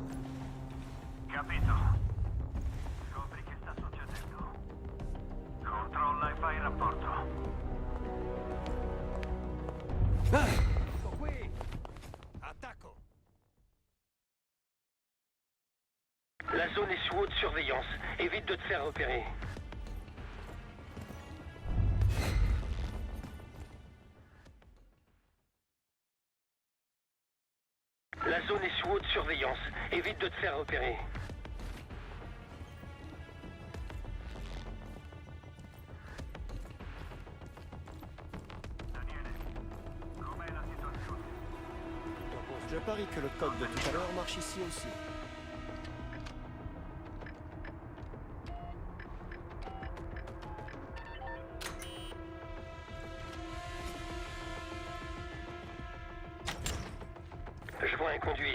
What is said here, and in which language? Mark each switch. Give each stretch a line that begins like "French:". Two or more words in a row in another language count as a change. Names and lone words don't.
Italian: Capito. Scopri che sta succedendo. Controlla e fai il rapporto. Ecco qui! Attacco!
French: La zone est sous haute surveillance. Évite de te faire repérer. La zone est sous haute surveillance. Évite de te faire repérer.
Italian: Daniele, com'è la situazione?
French: Je parie que le code de tout à l'heure marche ici aussi. Je vois un conduit.